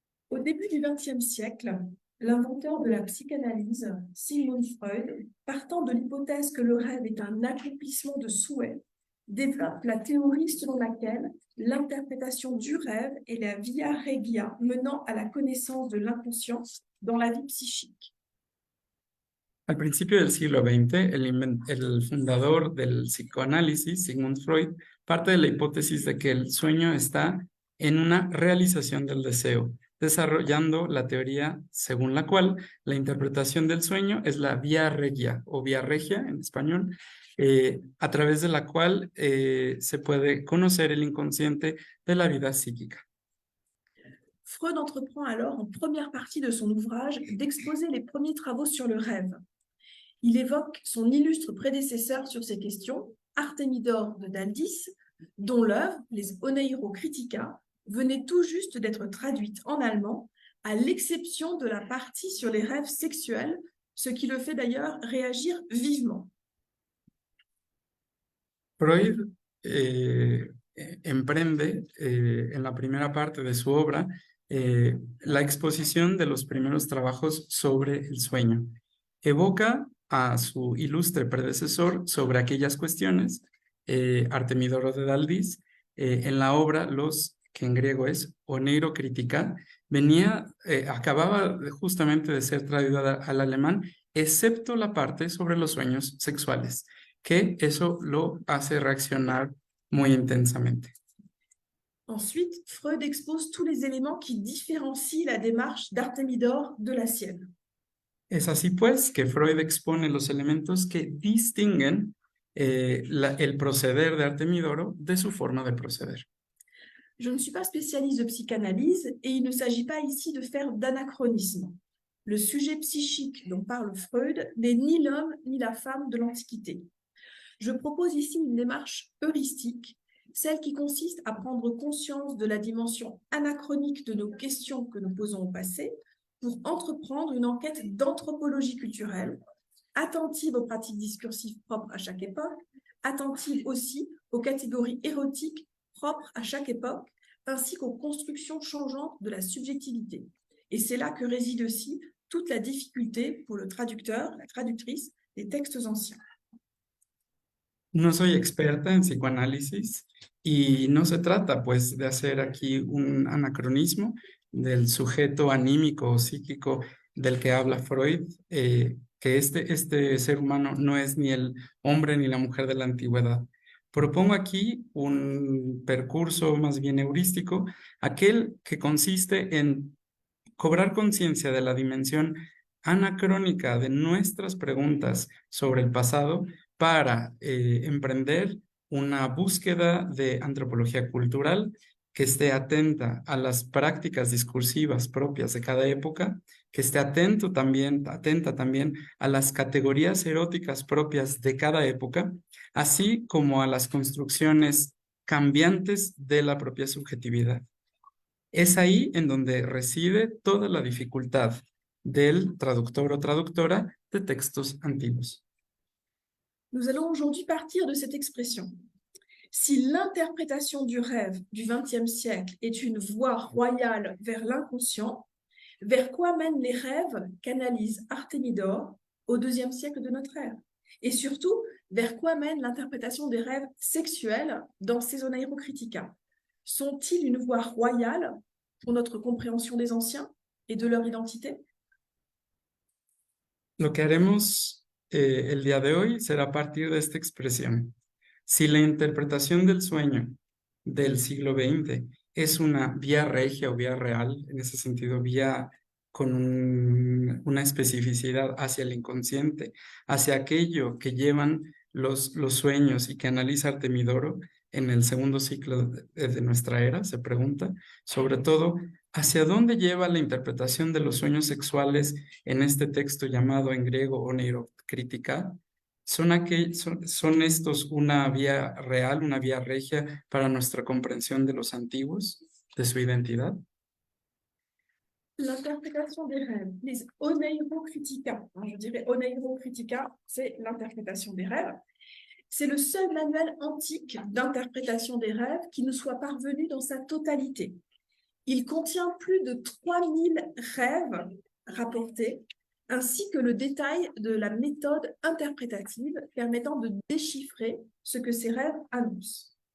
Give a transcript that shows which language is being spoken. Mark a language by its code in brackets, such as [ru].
[fr] Au début du XXe siècle, l'inventeur de la psychanalyse, Sigmund Freud, partant de l'hypothèse que le rêve est un accomplissement de souhait, développe la théorie selon laquelle l'interprétation du rêve est la via regia menant à la connaissance de l'inconscient dans la vie psychique. [es] Al principio del siglo XX, el fundador del psicoanálisis, Sigmund Freud, parte de la hipótesis de que el sueño está en una realización del deseo, desarrollando la teoría según la cual la interpretación del sueño es la vía regia o vía regia en español, a través de la cual se puede conocer el inconsciente de la vida psíquica. [fr] Freud entreprend alors en première partie de son ouvrage d'exposer les premiers travaux sur le rêve. Il évoque son illustre prédécesseur sur ces questions, Artemidor de Daldis, dont l'œuvre, les Oneirocritica, venait tout juste d'être traduite en allemand, à l'exception de la partie sur les rêves sexuels, ce qui le fait d'ailleurs réagir vivement. [es] Freud emprende en la primera parte de su obra la exposición de los primeros trabajos sobre el sueño. Evoca a su ilustre predecesor sobre aquellas cuestiones, Artemidoro de Daldis, en la obra que en griego es Oneirocritica, acababa justamente de ser traducida al alemán, excepto la parte sobre los sueños sexuales, que eso lo hace reaccionar muy intensamente. [fr] Ensuite, Freud expose tous les éléments qui différencient la démarche d'Artemidor de la sienne. [es] Es así pues que Freud expone los elementos que distinguen el proceder de Artemidoro de su forma de proceder. [fr] Je ne suis pas spécialiste de psychanalyse et il ne s'agit pas ici de faire d'anachronisme. Le sujet psychique dont parle Freud n'est ni l'homme ni la femme de l'Antiquité. Je propose ici une démarche heuristique, celle qui consiste à prendre conscience de la dimension anachronique de nos questions que nous posons au passé pour entreprendre une enquête d'anthropologie culturelle, attentive aux pratiques discursives propres à chaque époque, attentive aussi aux catégories érotiques propres à chaque époque, ainsi qu'aux constructions changeantes de la subjectivité. Et c'est là que réside aussi toute la difficulté pour le traducteur, la traductrice des textes anciens. [es] No soy experta en psicoanálisis y no se trata pues de hacer aquí un anacronismo del sujeto anímico o psíquico del que habla Freud, que este ser humano no es ni el hombre ni la mujer de la antigüedad. Propongo aquí un percurso más bien heurístico, aquel que consiste en cobrar conciencia de la dimensión anacrónica de nuestras preguntas sobre el pasado para emprender una búsqueda de antropología cultural que esté atenta a las prácticas discursivas propias de cada época, que esté atenta también a las categorías eróticas propias de cada época, así como a las construcciones cambiantes de la propia subjetividad. Es ahí en donde reside toda la dificultad del traductor o traductora de textos antiguos. [fr] Nous allons aujourd'hui partir de cette expression. Si l'interprétation du rêve du XXe siècle est une voie royale vers l'inconscient, vers quoi mènent les rêves qu'analyse Artémidore au IIe siècle de notre ère? Et surtout, vers quoi mène l'interprétation des rêves sexuels dans ces Oneirocritica? Sont-ils une voie royale pour notre compréhension des anciens et de leur identité? [es] Lo que haremos el día de hoy será partir de esta expresión. Si la interpretación del sueño del siglo XX es una vía regia o vía real, en ese sentido, vía con una especificidad hacia el inconsciente, hacia aquello que llevan los sueños y que analiza Artemidoro en el segundo ciclo de nuestra era, se pregunta, sobre todo, ¿hacia dónde lleva la interpretación de los sueños sexuales en este texto llamado en griego Oneirocritica? ¿Son estos una vía real, una vía regia para nuestra comprensión de los antiguos, de su identidad? [fr] L'interprétation des rêves, les Oneirocritica, je dirais Oneirocritica, c'est l'interprétation des rêves. C'est le seul manuel antique d'interprétation des rêves qui nous soit parvenu dans sa totalité. Il contient plus de 3000 rêves rapportés, ainsi que le détail de la méthode interprétative permettant de déchiffrer ce que ces rêves annoncent.